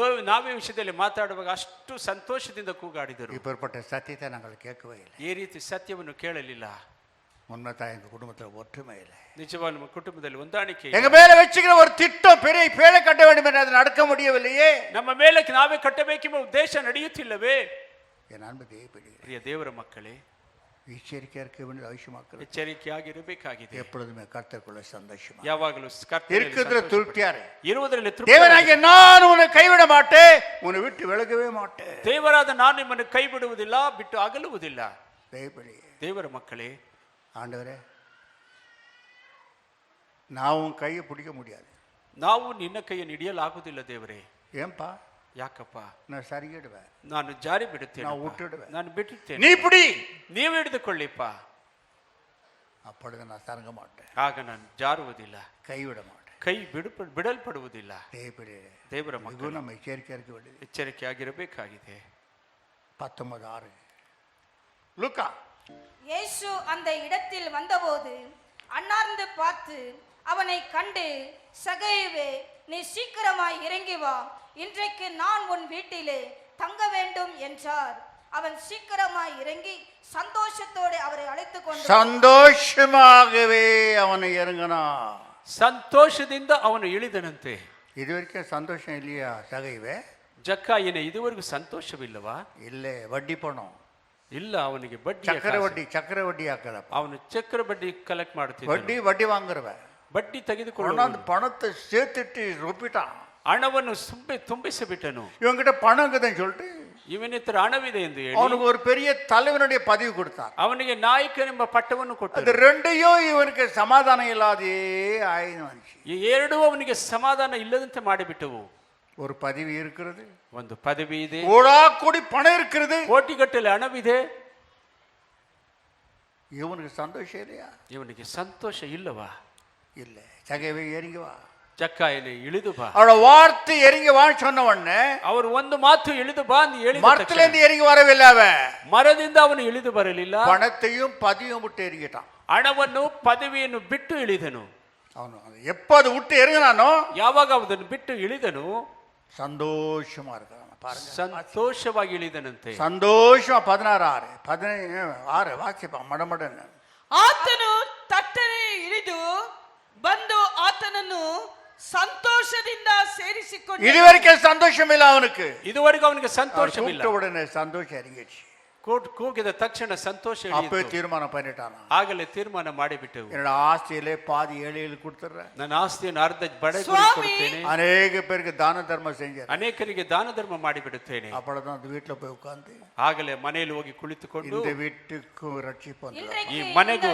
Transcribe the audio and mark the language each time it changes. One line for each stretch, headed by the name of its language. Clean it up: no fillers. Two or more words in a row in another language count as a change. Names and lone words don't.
Kannada: ನಾವೇ ವಿಷಯದಲ್ಲಿ ಮಾತಾಡುವಾಗ ಅಷ್ಟು ಸಂತೋಷದಿಂದ ಕೂಗಾಡಿದರು.
Tamil: இப்பேற்பட்ட சத்தியத்தை நாங்கள் கேட்கவே இல்லை.
Kannada: ಈ ರೀತಿ ಸತ್ಯವನ್ನು ಕೇಳಲಿಲ್ಲ.
Tamil: உண்மைதான் எங்கள் குடும்பத்தில் ஒற்றுமை இல்லை.
Kannada: ನಿಜವಾದ ನಮ್ಮ ಕುಟುಂಬದಲ್ಲಿ ಹೊಂದಾಣಿಕೆ ಇಲ್ಲ.
Tamil: எங்க மேல வச்சுக்கிற ஒரு திட்டம் பெரிய பேழை கட்ட வேண்டும் என்று அதை நடக்க முடியவில்லையே.
Kannada: ನಮ್ಮ ಮೇಲೆ ನಾವೇ ಕಟ್ಟಬೇಕೆಂಬ ಉದ್ದೇಶ ನಡೆಯುತ್ತಿಲ್ಲವೇ?
Tamil: என் அன்பு தேவப்பிள்ளைகளே,
Kannada: ಪ್ರಿಯ ದೇವರ ಮಕ್ಕಳೇ,
Tamil: எச்சரிக்கையாக இருக்க வேண்டியது அவசியமாக்கிறது.
Kannada: ಎಚ್ಚರಿಕೆಯಾಗಿರಬೇಕಾಗಿದೆ.
Tamil: எப்பொழுதுமே கர்த்தருக்குள்ள சந்தோஷமா
Kannada: ಯಾವಾಗಲೂ
Tamil: இருக்கிறதுல திருப்தியாரு.
Kannada: ಇರುವುದರಲ್ಲಿ
Tamil: தேவனாகிய நான் உன்னை கைவிட மாட்டேன், உன்னை விட்டு விலகவே மாட்டேன்.
Kannada: ದೇವರಾದ ನಾನು ನಿಮ್ಮನ್ನು ಕೈ ಬಿಡುವುದಿಲ್ಲ, ಬಿಟ್ಟು ಅಗಲುವುದಿಲ್ಲ.
Tamil: தேவப்பிள்ளையே,
Kannada: ದೇವರ ಮಕ್ಕಳೇ,
Tamil: ஆண்டவரே நான் உன் கையை பிடிக்க முடியாது.
Kannada: ನಾವು ನಿನ್ನ ಕೈಯನ್ನು ಹಿಡಿಯಲಾಗುವುದಿಲ್ಲ ದೇವರೇ.
Tamil: ஏன்பா?
Kannada: ಯಾಕಪ್ಪ?
Tamil: நான் சரிகிடுவேன்,
Kannada: ನಾನು ಜಾರಿ ಬಿಡುತ್ತೇನೆ,
Tamil: நான் விட்டுடுவேன்.
Kannada: ನಾನು ಬಿಟ್ಟಿರ್ತೇನೆ,
Tamil: நீ பிடி.
Kannada: ನೀವು ಹಿಡಿದುಕೊಳ್ಳಿಪ್ಪ.
Tamil: அப்பொழுது நான் சரங்க மாட்டேன்,
Kannada: ಆಗ ನಾನು ಜಾರುವುದಿಲ್ಲ,
Tamil: கைவிட மாட்டேன்.
Kannada: ಕೈ ಬಿಡಲ್ಪಡುವುದಿಲ್ಲ.
Tamil: தேவப்பிள்ளையே,
Kannada: ದೇವರ
Tamil: மிகவும்
Kannada: ಮಕ್ಕಳು
Tamil: நம்ம எச்சரிக்கையாக இருக்க வேண்டியது.
Kannada: ಎಚ್ಚರಿಕೆಯಾಗಿರಬೇಕಾಗಿದೆ.
Tamil: 19:6 லூக்கா. இயேசு அந்த இடத்தில் வந்தபோது அண்ணார்ந்து பார்த்து அவனை கண்டு, சகேயுவே, நீ சீக்கிரமாய் இறங்கி வா, இன்றைக்கு நான் உன் வீட்டிலே தங்க வேண்டும் என்றார். அவன் சீக்கிரமாய் இறங்கி சந்தோஷத்தோடு அவரை அழைத்து கொண்டு சந்தோஷமாகவே அவனை இறங்கினா.
Kannada: ಸಂತೋಷದಿಂದ ಅವನು ಇಳಿದನಂತೆ.
Tamil: இது வரைக்கும் சந்தோஷம் இல்லையா சகைவே?
Kannada: ಜಕ್ಕಾಯನೇ, ಇದುವರೆಗೂ ಸಂತೋಷವಿಲ್ಲವಾ?
Tamil: இல்லை, வட்டி பணம்,
Kannada: ಇಲ್ಲ, ಅವನಿಗೆ ಬಡ್ಡಿ,
Tamil: சக்கர வட்டி ஆக்கலப்பா.
Kannada: ಅವನು ಚಕ್ರ ಬಡ್ಡಿ ಕಲೆಕ್ಟ್ ಮಾಡುತ್ತಿದ್ದ.
Tamil: வட்டி வாங்குறவ
Kannada: ಬಡ್ಡಿ ತೆಗೆದುಕೊಂಡು
Tamil: அந்த பணத்தை சேர்த்துட்டு ரொப்பிட்டான்.
Kannada: ಹಣವನ್ನು ತುಂಬಿಸಿಬಿಟ್ಟನು.
Tamil: இவங்கிட்ட பணம் இருக்குதுன்னு சொல்லிட்டு
Kannada: ಇವನಿತ್ರ ಹಣವಿದೆ ಎಂದು ಹೇಳಿ
Tamil: அவனுக்கு ஒரு பெரிய தலைவனுடைய பதவி கொடுத்தார்.
Kannada: ಅವನಿಗೆ ನಾಯಕನೆಂಬ ಪಟ್ಟವನ್ನು
Tamil: அது
Kannada: ಕೊಟ್ಟರು.
Tamil: ரெண்டையும் இவனுக்கு சமாதானம் இல்லாதே ஆயிடுச்சு.
Kannada: ಈ ಎರಡೂ ಅವನಿಗೆ ಸಮಾಧಾನ ಇಲ್ಲದಂತೆ ಮಾಡಿಬಿಟ್ಟವು.
Tamil: ஒரு பதவி இருக்கிறது,
Kannada: ಒಂದು ಪದವಿ ಇದೆ,
Tamil: கோடா கோடி பணம் இருக்கிறது,
Kannada: ಕೋಟಿಗಟ್ಟಲೆ ಹಣವಿದೆ.
Tamil: இவனுக்கு சந்தோஷம் இல்லையா?
Kannada: ಇವನಿಗೆ ಸಂತೋಷ ಇಲ್ಲವಾ?
Tamil: இல்லை. சகைவே இறங்கி வா.
Kannada: ಜಕ್ಕಾಯನೇ, ಇಳಿದು ಬಾ.
Tamil: அவரோட வார்த்தை இறங்கி வான்னு சொன்ன உடனே
Kannada: ಅವರು ಒಂದು ಮಾತು ಇಳಿದು ಬಾ ಎಂದು ಹೇಳಿದ
Tamil: மரத்துல
Kannada: ತಕ್ಷಣ
Tamil: இருந்து இறங்கி வரவில்லை, அவன்
Kannada: ಮರದಿಂದ ಅವನು ಇಳಿದು ಬರಲಿಲ್ಲ.
Tamil: பணத்தையும் பதியும் விட்டு இறங்கிட்டான்.
Kannada: ಹಣವನ್ನು ಪದವಿಯನ್ನು ಬಿಟ್ಟು ಇಳಿದನು.
Tamil: அவனு எப்ப அதை விட்டு இறங்கினானோ
Kannada: ಯಾವಾಗ ಅದನ್ನು ಬಿಟ್ಟು ಇಳಿದನು,
Tamil: சந்தோஷமா இருக்கான். பாருங்க,
Kannada: ಸಂತೋಷವಾಗಿ ಇಳಿದನಂತೆ.
Tamil: சந்தோஷமா 16 வாசிப்பான் மடமடன்னு.
Kannada: ಆತನು ತಟ್ಟನೆ ಇಳಿದು ಬಂದು ಆತನನ್ನು ಸಂತೋಷದಿಂದ ಸೇರಿಸಿಕೊಂಡು,
Tamil: இதுவரைக்கும் சந்தோஷம் இல்லை அவனுக்கு.
Kannada: ಇದುವರೆಗೂ ಅವನಿಗೆ
Tamil: அவர்
Kannada: ಸಂತೋಷವಿಲ್ಲ.
Tamil: கூப்பிட்ட உடனே சந்தோஷம் இறங்கிடுச்சு.
Kannada: ಕೂಗಿದ ತಕ್ಷಣ ಸಂತೋಷ
Tamil: அப்பவே
Kannada: ಇಳಿಯಿತು.
Tamil: தீர்மானம் பண்ணிட்டானா,
Kannada: ಆಗಲೇ ತೀರ್ಮಾನ ಮಾಡಿಬಿಟ್ಟೆವು.
Tamil: என்னோட ஆஸ்தியிலே பாதி ஏழைகளுக்கு கொடுத்துட்றேன்,
Kannada: ನನ್ನ ಆಸ್ತಿಯನ್ನು ಅರ್ಧ ಬಡ ಸ್ವಾಮಿ,
Tamil: அநேக பேருக்கு தான தர்மம் செஞ்சேன்.
Kannada: ಅನೇಕರಿಗೆ ದಾನ ಧರ್ಮ ಮಾಡಿಬಿಡುತ್ತೇನೆ.
Tamil: அப்பொழுதுதான் அந்த வீட்டுல போய் உட்கார்ந்து
Kannada: ಆಗಲೇ ಮನೆಯಲ್ಲಿ ಹೋಗಿ ಕುಳಿತುಕೊಂಡು
Tamil: இந்த வீட்டுக்கு ரட்சிப்பு வந்தது. இன்றைக்கு
Kannada: ಈ
Tamil: இந்த
Kannada: ಮನೆಗೂ